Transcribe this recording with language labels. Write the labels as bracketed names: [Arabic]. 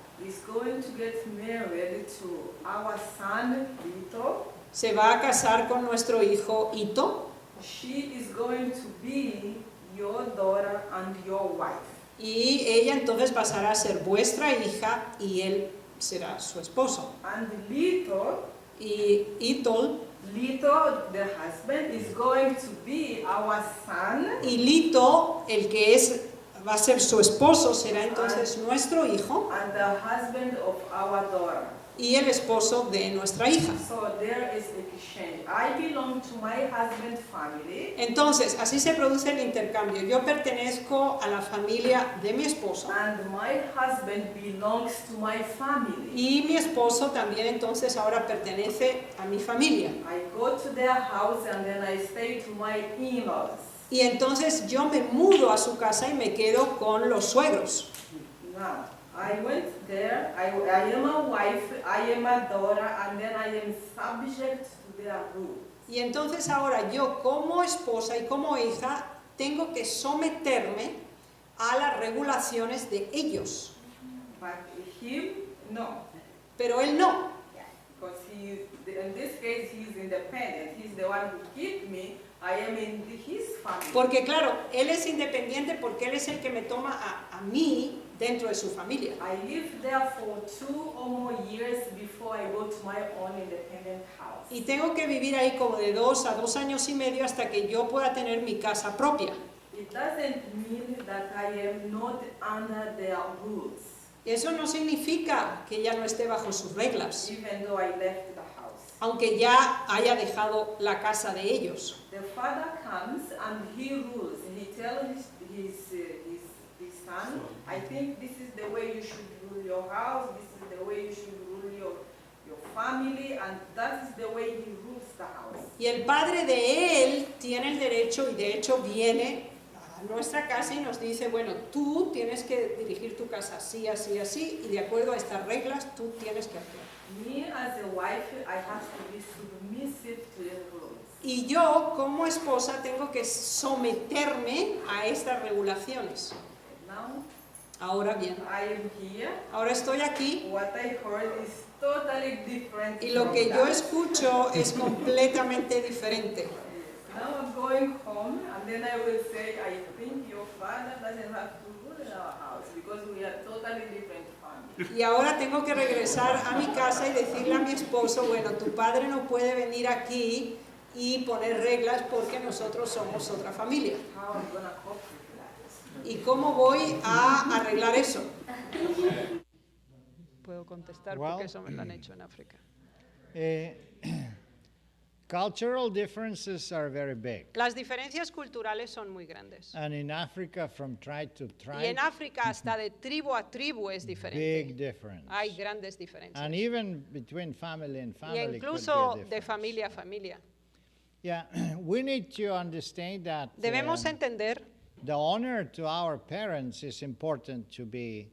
[English] is going to get married to our son Vito. [Spanish] se va a casar con nuestro hijo Ito [English] She is going to be your daughter and your wife. [Spanish] y ella entonces pasará a ser vuestra hija y él será su esposo. [English] And Lito, [Spanish] Y Ito, [English] the husband, is going to be our son. [Spanish] y Lito, el que va a ser su esposo, será entonces nuestro hijo [English] And the husband of our daughter. [Spanish] y el esposo de nuestra hija. [English] So there is exchange. I belong to my husband's family. [Spanish] Entonces, así se produce el intercambio. Yo pertenezco a la familia de mi esposo [English] And my husband belongs to my family. [Spanish] y mi esposo también entonces ahora pertenece a mi familia. [English] I go to their house and then I stay to my in-laws. [Spanish] Y entonces yo me mudo a su casa y me quedo con los suegros. [English] Now, I went there, I am a wife, I am a daughter, and then I am subject to their rules. [Spanish] Y entonces ahora yo como esposa y como hija tengo que someterme a las regulaciones de ellos. [English] But him, no. [Spanish] Pero él no. [English] Because in this case, he's independent. He's the one who keeps me. I am in his family. [Spanish] Porque claro, él es independiente porque él es el que me toma a mí dentro de su familia. [English] I lived there for 2 or more years before I go to my own independent house. [Spanish] Y tengo que vivir ahí como de 2 a 2 años y medio hasta que yo pueda tener mi casa propia. [English] It doesn't mean that I am not under their rules, [Spanish] Eso no significa que ya no esté bajo sus reglas, [English] even though I left the house. [Spanish] aunque ya haya dejado la casa de ellos. [English] The father comes and he rules. He tells his son, I think this is the way you should rule your house, this is the way you should rule your family, and that is the way he rules the house. [Spanish] Y el padre de él tiene el derecho y de hecho viene a nuestra casa y nos dice, bueno, tú tienes que dirigir tu casa así, así, así, y de acuerdo a estas reglas tú tienes que hacer. [English] Me as a wife, I have to be submissive to the rules. [Spanish] Y yo como esposa tengo que someterme a estas regulaciones. [English] Now, [Spanish] Ahora bien, [English] I am here. [Spanish] ahora estoy aquí [English] What I heard is totally different. [Spanish] y lo [English] from [Spanish] que yo [English] that. [Spanish] escucho es completamente diferente. [English] Now I'm going home, and then I will say, I think your father doesn't have to rule in our house because we are totally different families. [Spanish] Y ahora tengo que regresar a mi casa y decirle a mi esposo, bueno, tu padre no puede venir aquí y poner reglas porque nosotros somos otra familia. [English] How I'm gonna cope with that? [Spanish] ¿Y cómo voy a arreglar eso? Puedo contestar [English] Well, [Spanish] porque eso me lo han hecho en África. [English] cultural differences are very big. [Spanish] Las diferencias culturales son muy grandes. [English] And in Africa, from tribe to [Spanish] Y en [English] tribe, [Spanish] África hasta de tribu a tribu es [English] big [Spanish] diferente. [English] difference. [Spanish] Hay grandes diferencias. [English] And even between family and [Spanish] Y [English] family could be a [Spanish] incluso de [English] difference. [Spanish] familia a familia. [English] Yeah, we need to understand that [Spanish] Debemos entender [English] the honor to our parents is important to be